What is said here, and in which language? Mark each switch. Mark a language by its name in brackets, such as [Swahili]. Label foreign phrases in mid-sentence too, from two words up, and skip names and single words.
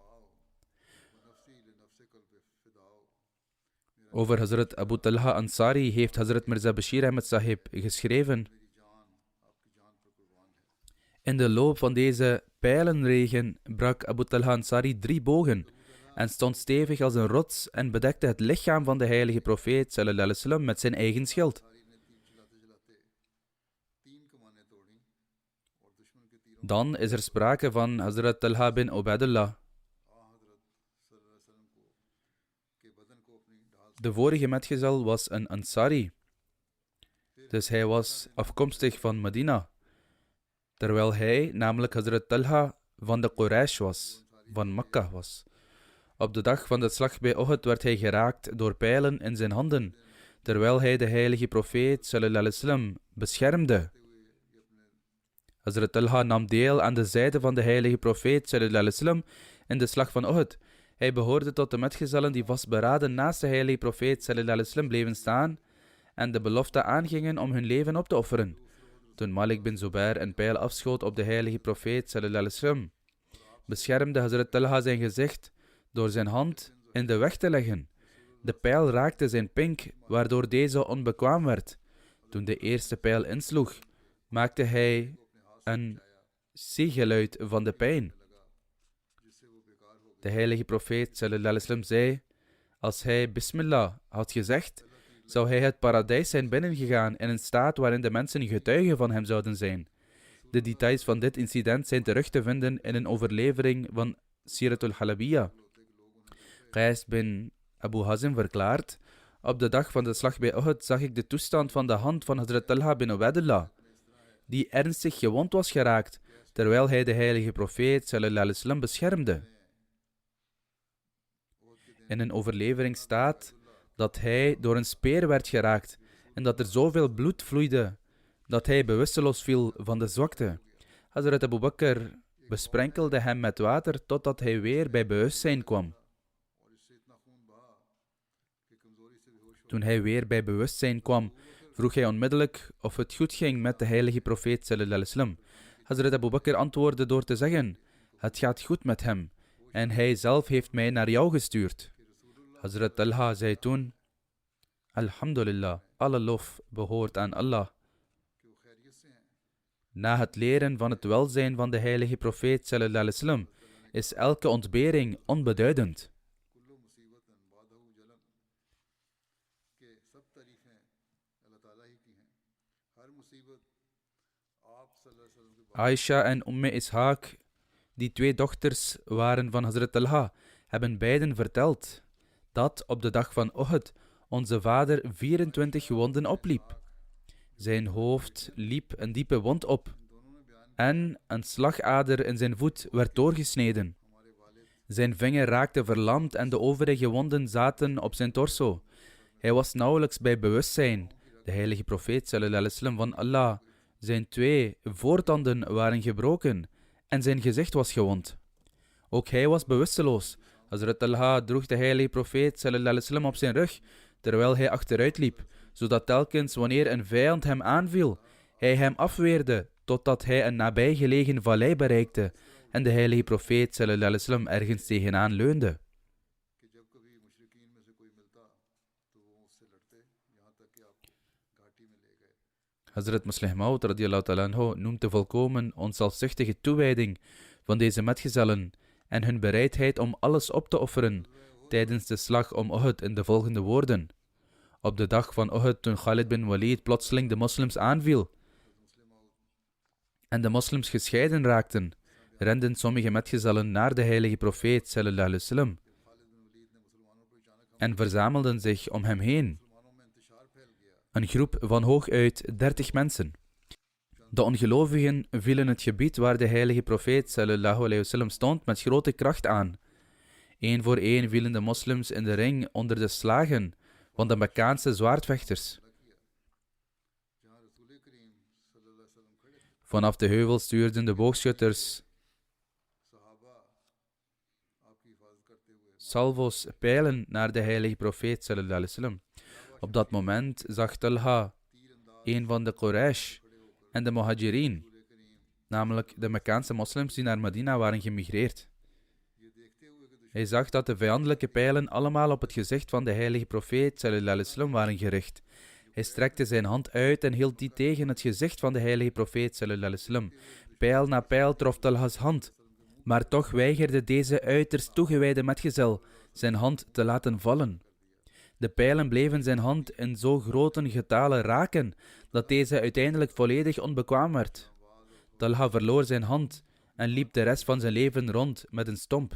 [Dutch] Over Hazrat Abu Talha Ansari heeft Hazrat Mirza Bashir Ahmed Sahib geschreven. In de loop van deze pijlenregen brak Abu Talha Ansari 3 bogen en stond stevig als een rots en bedekte het lichaam van de heilige profeet [Arabic] صلى الله عليه وسلم [Dutch] met zijn eigen schild. Dan is er sprake van Hazrat Talha bin Ubaidullah. De vorige metgezel was een Ansari, dus hij was afkomstig van Medina, terwijl hij, namelijk Hazrat Talha, van de Quraysh was, van Mekka was. Op de dag van de slag bij Uhud werd hij geraakt door pijlen in zijn handen, terwijl hij de heilige profeet [Arabic] صلى الله عليه وسلم [Dutch] beschermde. Hazrat Talha nam deel aan de zijde van de heilige profeet [Arabic] صلى الله عليه وسلم [Dutch] in de slag van Uhud. Hij behoorde tot de metgezellen die vastberaden naast de heilige profeet [Arabic] صلى الله عليه وسلم [Dutch] bleven staan en de belofte aangingen om hun leven op te offeren. Toen Malik bin Zubair een pijl afschoot op de heilige profeet [Arabic] صلى الله عليه وسلم, [Dutch] beschermde Hazrat Talha zijn gezicht door zijn hand in de weg te leggen. De pijl raakte zijn pink, waardoor deze onbekwaam werd. Toen de eerste pijl insloeg, maakte hij een sigeluid van de pijn. De heilige profeet [Arabic] صلى الله عليه وسلم [Dutch] zei, als hij Bismillah had gezegd, zou hij het paradijs zijn binnengegaan in een staat waarin de mensen getuigen van hem zouden zijn. De details van dit incident zijn terug te vinden in een overlevering van Siratul Halabiyah. Qais bin Abu Hazim verklaart, op de dag van de slag bij Uhud zag ik de toestand van de hand van Hazrat Talha bin Ubaidullah, die ernstig gewond was geraakt, terwijl hij de heilige profeet [Arabic] صلى الله عليه وسلم [Dutch] beschermde. In een overlevering staat dat hij door een speer werd geraakt en dat er zoveel bloed vloeide dat hij bewusteloos viel van de zwakte. Hazrat Abu Bakr besprenkelde hem met water totdat hij weer bij bewustzijn kwam. Toen hij weer bij bewustzijn kwam, vroeg hij onmiddellijk of het goed ging met de heilige profeet [Arabic] صلى الله عليه وسلم. [Dutch] Hazrat Abu Bakr antwoordde door te zeggen: het gaat goed met hem en hij zelf heeft mij naar jou gestuurd. Hazrat Talha zei toen: Alhamdulillah, alle lof behoort aan Allah. Na het leren van het welzijn van de heilige profeet [Arabic] صلى الله عليه وسلم [Dutch] is elke ontbering onbeduidend. Aisha en Ishaq, die twee dochters waren van Hazrat Talha, hebben beiden verteld dat op de dag van Uhud onze vader 24 wonden opliep. Zijn hoofd liep een diepe wond op en een slagader in zijn voet werd doorgesneden. Zijn vinger raakte verlamd en de overige wonden zaten op zijn torso. Hij was nauwelijks bij bewustzijn. De heilige profeet [Arabic] صلى الله عليه وسلم [Dutch] van Allah, zijn 2 voortanden waren gebroken en zijn gezicht was gewond. Ook hij was bewusteloos. Hazrat Talha droeg de heilige profeet [Arabic] صلى الله عليه وسلم [Dutch] op zijn rug, terwijl hij achteruit liep, zodat telkens wanneer een vijand hem aanviel, hij hem afweerde, totdat hij een nabijgelegen vallei bereikte en de heilige profeet [Arabic] صلى الله عليه وسلم [Dutch] ergens tegenaan leunde. Hazrat Muslih Maud [Arabic] رضي الله تعالى عنه [Dutch] noemt de volkomen onzelfzuchtige toewijding van deze metgezellen en hun bereidheid om alles op te offeren tijdens de slag om Uhud in de volgende woorden. Op de dag van Uhud, toen Khalid bin Walid plotseling de moslims aanviel en de moslims gescheiden raakten, renden sommige metgezellen naar de heilige profeet [Arabic] صلى الله عليه وسلم [Dutch] en verzamelden zich om hem heen. Een groep van hooguit 30 mensen. De ongelovigen vielen het gebied waar de heilige profeet [Arabic] صلى الله عليه وسلم [Dutch] stond met grote kracht aan. Eén voor één vielen de moslims in de ring onder de slagen van de Mekkaanse zwaardvechters. Vanaf de heuvel stuurden de boogschutters salvo's pijlen naar de heilige profeet [Arabic] صلى الله عليه وسلم. [Dutch] Op dat moment zag Talha, een van de Quraysh en de Muhajirin, namelijk de Mekkaanse moslims die naar Medina waren gemigreerd. Hij zag dat de vijandelijke pijlen allemaal op het gezicht van de heilige profeet [Arabic] صلى الله عليه وسلم [Dutch] waren gericht. Hij strekte zijn hand uit en hield die tegen het gezicht van de heilige profeet [Arabic] صلى الله عليه وسلم. [Dutch] Pijl na pijl trof Talha's hand, maar toch weigerde deze uiterst toegewijde metgezel zijn hand te laten vallen. De pijlen bleven zijn hand in zo grote getalen raken, dat deze uiteindelijk volledig onbekwaam werd. Talha verloor zijn hand en liep de rest van zijn leven rond met een stomp.